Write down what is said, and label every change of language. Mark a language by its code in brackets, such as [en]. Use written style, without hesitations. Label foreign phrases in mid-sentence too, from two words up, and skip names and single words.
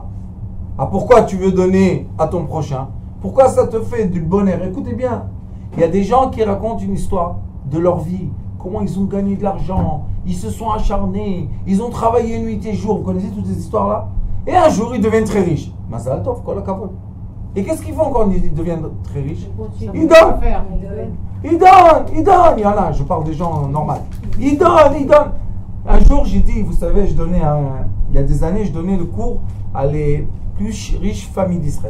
[fr] Ah, pourquoi tu veux donner à ton prochain? Pourquoi ça te fait du bonheur? Écoutez bien, il y a des gens qui racontent une histoire de leur vie, comment ils ont gagné de l'argent, ils se sont acharnés, ils ont travaillé nuit et jour. Vous connaissez toutes ces histoires-là? Et un jour, ils deviennent très riches. [he] מזל טוב, כל הכבוד. [fr] Et qu'est-ce qu'ils font quand ils deviennent très riches? Ils donnent. Ils donnent. Il y en a, je parle des gens normaux. Ils donnent. Un jour, j'ai dit, vous savez, il y a des années, je donnais le cours à les plus riches familles d'Israël.